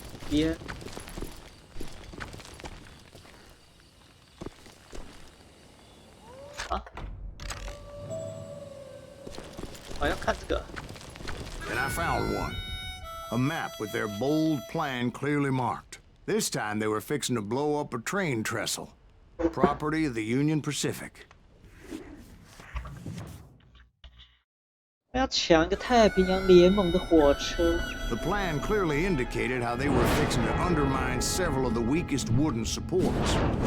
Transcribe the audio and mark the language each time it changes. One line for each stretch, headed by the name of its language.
Chinese: 边啊，我要看这个。
English: And I found one. A map with their bold plan clearly marked. This time they were fixing to blow up a train trestle. Property of the Union Pacific.
Chinese: 要抢一个太平洋联盟的火车。
English: The plan clearly indicated how they were fixing to undermine several of the weakest wooden supports.